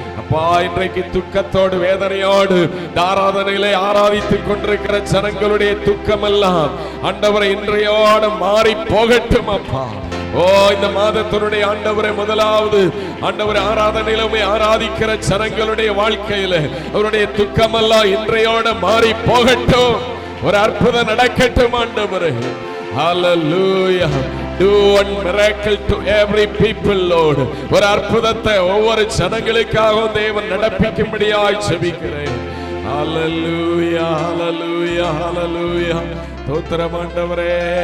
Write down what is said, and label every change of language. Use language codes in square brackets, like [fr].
[ta] அப்பா, இன்றைக்கு துக்கத்தோடு வேதனையோடு ஆராதனையிலே ஆராதித்துக் கொண்டிருக்கிற ஜனங்களுடைய துக்கமெல்லாம் ஆண்டவரை இன்றையோடு மாறி போகட்டும் அப்பா. ஓ, இந்த மாதத்தினுடைய ஆண்டவரை முதலாவது ஆண்டவரை ஆராதனையிலுமே ஆராதிக்கிற ஜனங்களுடைய வாழ்க்கையில அவருடைய துக்கமெல்லாம் இன்றையோட மாறி போகட்டும். ஒரு அற்புதம் நடக்கட்டும் ஆண்டவரே. ஹalleluya. [en] Do one miracle to every people, Lord. [ta] ஒரு அற்புதத்தை ஒவ்வொரு ஜனங்களுக்காகவும் தேவன் நடப்பிக்கும்படியாய் ஜெபிக்கிறேன். ஹalleluya, ஹalleluya, ஹalleluya. ஸ்தோத்திரம் ஆண்டவரே.